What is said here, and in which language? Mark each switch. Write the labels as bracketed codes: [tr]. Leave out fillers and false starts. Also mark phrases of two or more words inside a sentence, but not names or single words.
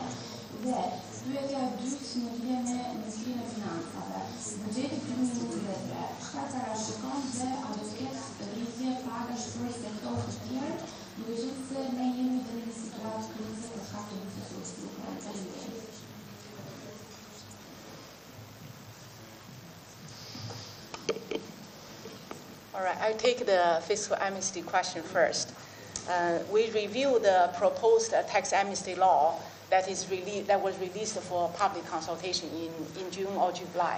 [sq] Dhe pyetja e dytë në lidhje me Ministrinë e Financave, buxheti 2023, çka parashikon dhe a do të ketë rritje pagash për sektor të tjerë, duke qenë se ne jemi në një situatë krize për shkak të recesiunit struktural. [en] All right, I'll take the fiscal amnesty question first. We review the proposed tax amnesty law that was released for public consultation in June or July.